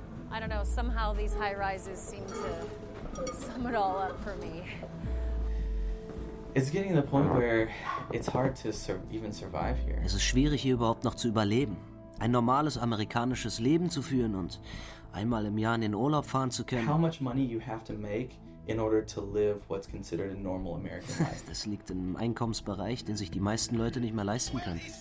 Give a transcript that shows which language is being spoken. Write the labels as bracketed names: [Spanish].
[English] I don't know, somehow these high-rises seem to sum it all up for me. It's getting to the point where it's hard to even survive here. [German] Es ist schwierig, hier überhaupt noch zu überleben. Ein normales amerikanisches Leben zu führen und einmal im Jahr in den Urlaub fahren zu können. [English] How much money you have to make in order to live what's considered a normal American life. [German] Das liegt im Einkommensbereich, den sich die meisten Leute nicht mehr leisten können.